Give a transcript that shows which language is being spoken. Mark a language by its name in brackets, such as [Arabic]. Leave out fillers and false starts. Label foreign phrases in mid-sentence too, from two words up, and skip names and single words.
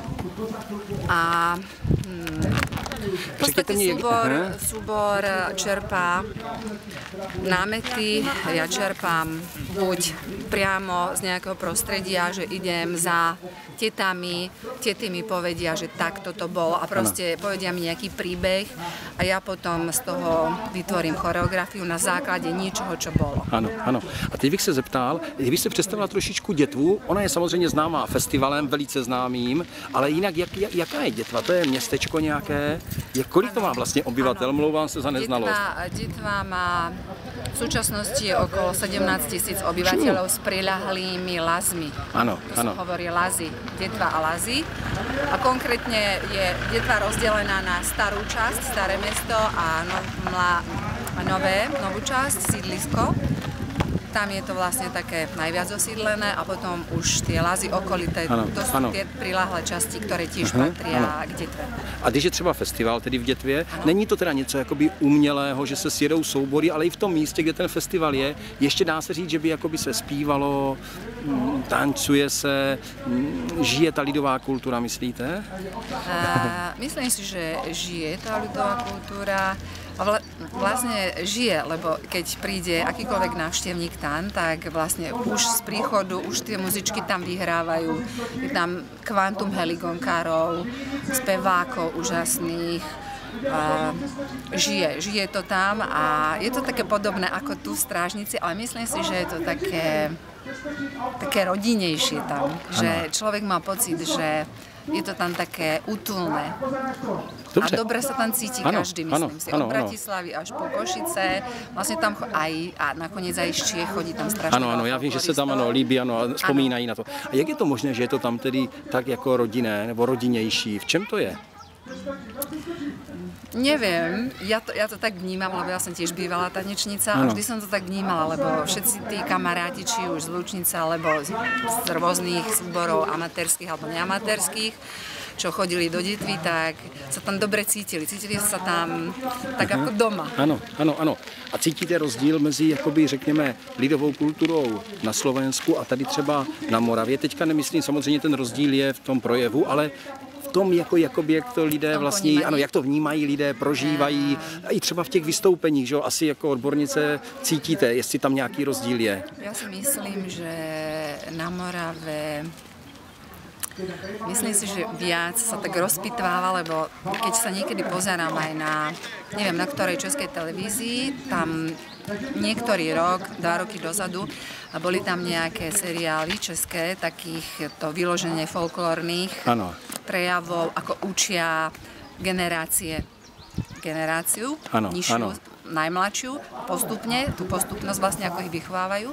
[Slovak] A v podstate súbor čerpá námety, ja čerpám buď priamo z nejakého prostredia, že idem za tetami, tety mi povedia, že takto to bolo a proste povedia mi nejaký príbeh a ja potom z toho vytvorím choreografiu na základe ničoho, čo bolo. [Czech] Ano, ano. A teď bych se zeptal, kdybyste představila trošičku Dětvu, ona je samozřejmě známá festivalem, velice známým, ale jinak jaká je Dětva? To je městečko nějaké? Kolik to má vlastně obyvatel? Mlouvám se za neznalost. [Slovak] Dětva má v súčasnosti okolo 17 000 obyvateľov s priľahlými lazmi. Áno, to sa hovorí lazy. Detva a lazy. A konkrétne je Detva rozdelená na starú časť, staré mesto a novú časť, sídlisko. Tam je to vlastne také najviac osídlené a potom už tie lazy okolité, to sú tie priláhlé časti, ktoré tiež patria k Detve. [Czech] A když je třeba festival tedy v Dětvě, není to teda něco jakoby umělého, že se sjedou soubory, ale i v tom místě, kde ten festival je, ještě dá se říct, že by jakoby se zpívalo, tancuje se, žije ta lidová kultura, myslíte? [Slovak] Myslím si, že žije tá lidová kultúra. Vlastne žije, lebo keď príde akýkoľvek návštevník tam, tak vlastne už z príchodu, už tie muzičky tam vyhrávajú. Je tam kvantum heligonkárov, spevákov úžasných. Žije to tam a je to také podobné ako tu v Strážnici, ale myslím si, že je to také rodinejšie tam. Že človek má pocit, že je to tam také útulné. [Czech] Dobře. [Slovak] A dobre sa tam cíti každý, myslím si. Od Bratislavy až po Košice. Vlastne tam aj, a nakoniec aj z Čiech chodí tam strašne. [Czech] Ano, já vím, že se tam líbí, a vzpomínají na to. A jak je to možné, že je to tam tedy tak jako rodinné, nebo rodinnější? V čem to je? [Slovak] Neviem, ja to tak vnímam, lebo ja som tiež bývalá tanečnica a vždy som to tak vnímala, lebo všetci tí kamaráti, či už z Lučnice, alebo z rôznych súborov amatérských alebo neamatérských, čo chodili do Detvy, tak sa tam dobre cítili. Cítili sa tam tak ako doma. [Czech] Ano, ano, ano. A cítíte rozdíl mezi, jakoby, řekněme, lidovou kulturou na Slovensku a tady třeba na Moravě? Teďka nemyslím, samozřejmě ten rozdíl je v tom projevu, ale v tom, jak to lidé vlastně, ano, jak to vnímají lidé, prožívají, i třeba v těch vystoupeních, že jo, asi jako odbornice cítíte, jestli tam nějaký rozdíl je. [Slovak] Ja si myslím, že na Morave myslím si, že viac sa tak rozpitváva, lebo keď sa niekedy pozerám aj na, neviem, na ktorej českej televízii, tam niektorý rok, 2 roky dozadu, a boli tam nejaké seriály české, takých to vyloženie folklórnych prejavov, ako učia generáciu, nižšiu, najmladšiu, postupne, tú postupnosť vlastne, ako ich vychovávajú.